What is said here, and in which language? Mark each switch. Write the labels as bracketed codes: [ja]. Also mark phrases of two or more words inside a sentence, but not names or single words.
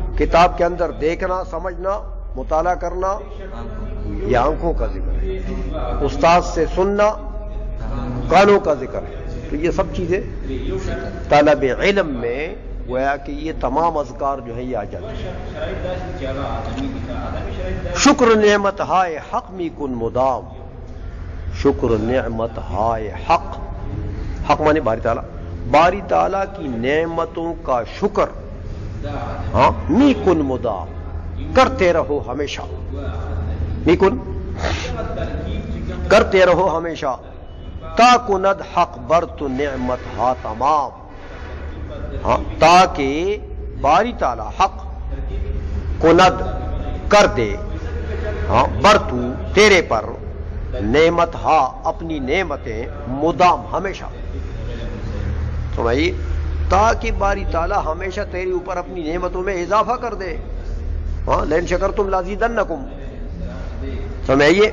[ur] کتاب کے اندر دیکھنا، سمجھنا، مطالعہ کرنا، یہ آنکھوں کا ذکر ہے۔ استاد سے سننا، کانوں کا ذکر ہے۔ تو یہ سب چیزیں طلب علم میں گویا کہ یہ تمام اذکار جو ہیں یہ آ جاتے ہیں۔ [fa] شکر نعمت ہائے حق می کن مدام، شکر نعمت ہائے حق، [ur] حق مانے باری تعالیٰ، باری تعالیٰ کی نعمتوں کا شکر، ہاں، [fa] می کن مدام، [ur] کرتے رہو ہمیشہ، [fa] می کن، [ur] کرتے رہو ہمیشہ، [fa] تا کند حق برت نعمت ہا تمام، ہاں، [ur] تاکہ باری تعالی [fa] حق کند [ur] کر دے، ہاں، برتو تیرے پر، [fa] نعمت ہا [ur] اپنی نعمتیں، مدام ہمیشہ، سمجھئے، تاکہ باری تعالی ہمیشہ تیرے اوپر اپنی نعمتوں میں اضافہ کر دے، ہاں، [ar] لئن شکرتم لازیدنکم، [ur] سمجھئے۔